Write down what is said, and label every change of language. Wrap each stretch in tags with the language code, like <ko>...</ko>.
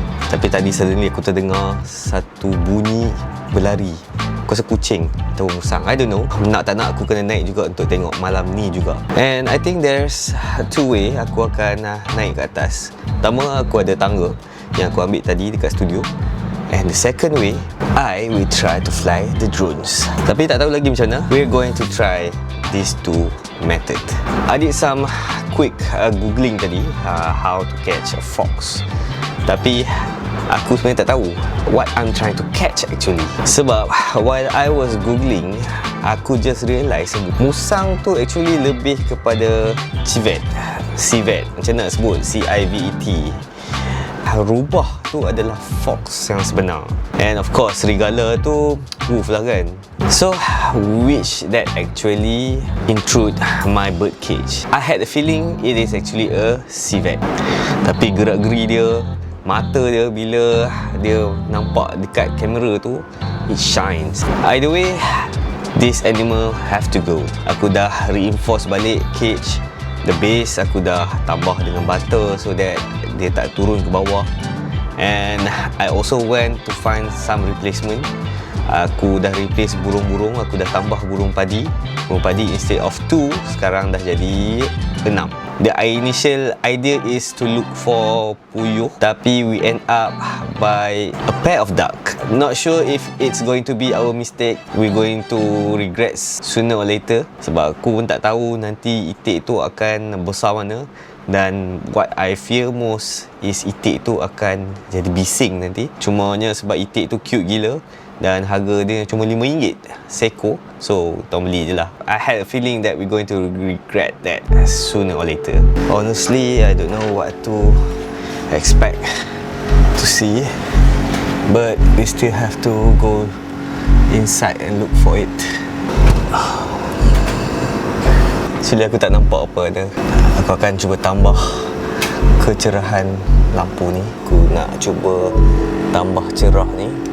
<ms>Tapi tadi</ms> <en>suddenly</en> <ms>aku terdengar satu bunyi berlari. Aku rasa kucing atau musang,</ms> <en>I don't know.</en> <ms>Nak tak nak aku kena naik juga untuk tengok malam ni juga.</ms> <en>And I think there's two way</en> <ms>aku akan naik ke atas. Pertama, aku ada tangga yang aku ambil tadi dekat studio.</ms> <en>And the second way, I will try to fly the drones.</en> <ms>Tapi tak tahu lagi macam mana.</ms> <en>We're going to try these two method. I did some quick googling</en> <ms>tadi</ms> <en>how to catch a fox.</en> <ms>Tapi aku sebenarnya tak tahu</ms> <en>what I'm trying to catch actually.</en> <ms>Sebab</ms> <en>while I was googling,</en> <ms>aku</ms> <en>just realise</en> <ms>musang tu</ms> <en>actually</en> <ms>lebih kepada civet. Macam nak sebut? C-I-V-E-T. Rubah tu adalah fox yang sebenar.</ms> <en>And of course</en> <ms>serigala tu wolf lah kan.</ms> <en>So which that actually intrude my bird cage. I had a feeling it is actually a civet.</en> <ms>Tapi gerak-geri dia, mata dia bila dia nampak dekat kamera tu,</ms> <en>it shines. Either way, this animal have to go.</en> <ms>Aku dah</ms> <en>reinforce</en> <ms>balik cage.</ms> <en>The base</en> <ms>aku dah tambah dengan butter</ms> <en>so that</en> <ms>dia tak turun ke bawah.</ms> <en>And I also went to find some replacement.</en> <ms>Aku dah replace burung-burung. Aku dah tambah burung padi. Burung padi instead of 2, sekarang dah jadi 6.</ms> <en>The initial idea is to look for puyuh,</en> <ms>tapi</ms> <en>we end up by a pair of duck. Not sure if it's going to be our mistake. We're going to regret sooner or later.</en> <ms>Sebab aku pun tak tahu nanti itik tu akan besar mana. Dan</ms> <en>what I fear most is</en> <ms>itik tu akan jadi bising nanti. Cumanya sebab itik tu</ms> <en>cute</en> <ms>gila dan harga dia cuma RM5 seekor.</ms> <en>So,</en> <ms>kita beli je lah.</ms> <en>I had a feeling that we're going to regret that sooner or later. Honestly, I don't know what to expect to see, but we still have to go inside and look for it. Actually</en> <ms>aku tak nampak apa ada. Aku akan cuba tambah kecerahan lampu ni. Aku nak cuba tambah cerah ni.</ms>